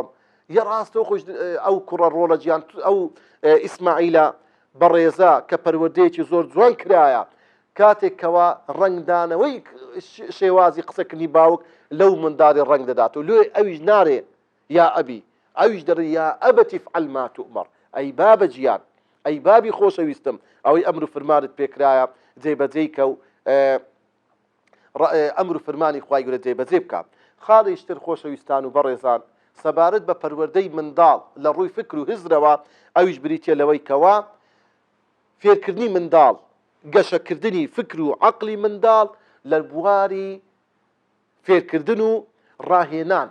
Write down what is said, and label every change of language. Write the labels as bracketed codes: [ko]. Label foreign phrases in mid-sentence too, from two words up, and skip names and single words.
[ckb] یە ڕاستەوە خۆش ئەو کوڕە ڕۆڵە گیان ئەو ئیسماعیلە بەڕێزە کە پەروەردەیەکی زۆر جوان کرایە، کاتێک کەوا ڕنگدانەوەی شێوازی قسەکردنی باوک لەو منداڵی ڕنگ دەداتەوە، لێ ئەویش نارێ یا ئەبی، ئەویش دەڕێ یا ئەبەتی [ar] فعل ما تؤمر، [ckb] ئەی بابە گیان، ئەی بابی خۆشەویستم، ئەوەی ئەمر و فەرمانت پێکرایە جێبەجێی کە و ئەمر و فەرمانی خوای گەورە جێبەجێ بکات. خاڵیشتر خۆشەویستان و بەڕێزان، سەبارەت بە پەروەردەی منداڵ لە ڕووی فکر و هزرەوە ئەویش بریتە لەوەی کەوا فێرکردنی منداڵ، گەشەکردنی فکر و عەقلی منداڵ لە بواری فێرکردن و ڕاهێنان.